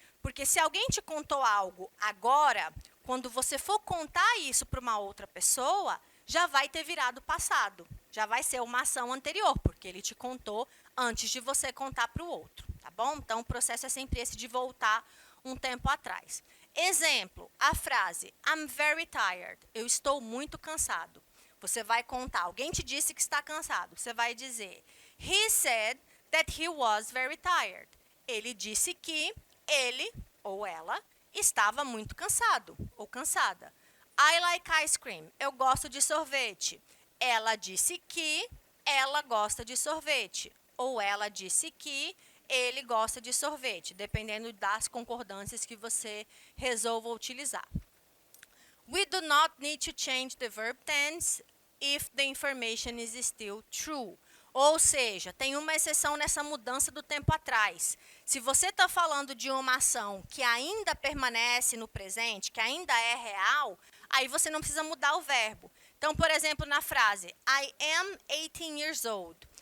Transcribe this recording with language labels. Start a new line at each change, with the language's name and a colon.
Portuguese: Porque se alguém te contou algo agora, quando você for contar isso para uma outra pessoa, já vai ter virado passado. Já vai ser uma ação anterior, porque ele te contou antes de você contar para o outro, tá bom? Então, o processo é sempre esse de voltar um tempo atrás. Exemplo, a frase
English: I'm very tired.
Portuguese: Eu estou muito cansado. Você vai contar. Alguém te disse que está cansado. Você vai dizer
English: He said that he was very tired.
Portuguese: Ele disse que ele ou ela estava muito cansado ou cansada.
English: I like ice cream.
Portuguese: Eu gosto de sorvete. Ela disse que ela gosta de sorvete. Ou ela disse que ele gosta de sorvete, dependendo das concordâncias que você resolva utilizar.
English: We do not need to change the verb tense if the information is still true.
Portuguese: Ou seja, tem uma exceção nessa mudança do tempo atrás. Se você está falando de uma ação que ainda permanece no presente, que ainda é real, aí você não precisa mudar o verbo. Então, por exemplo, na frase
English: I am 18 years old.